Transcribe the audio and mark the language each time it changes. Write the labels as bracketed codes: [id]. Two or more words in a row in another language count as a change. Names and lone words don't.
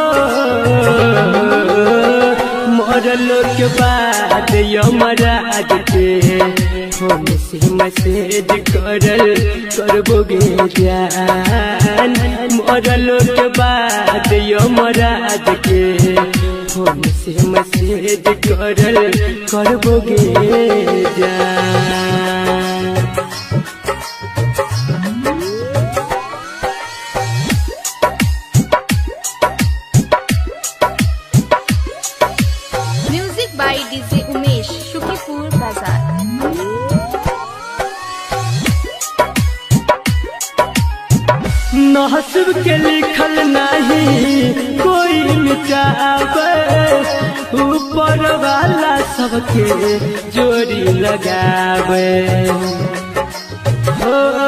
[mai] मरल के बाद यमराज के फोन से मैसेज करबोगे जान मरल के बाद यमराज के फोन से मैसेज करबोगे जान [en] Music by DJ Umesh, Shukipur Bazaar. [mai] नसीब के लिखल नहीं कोई मिटावे ऊपर वाला सबके जोड़ी लगावे हो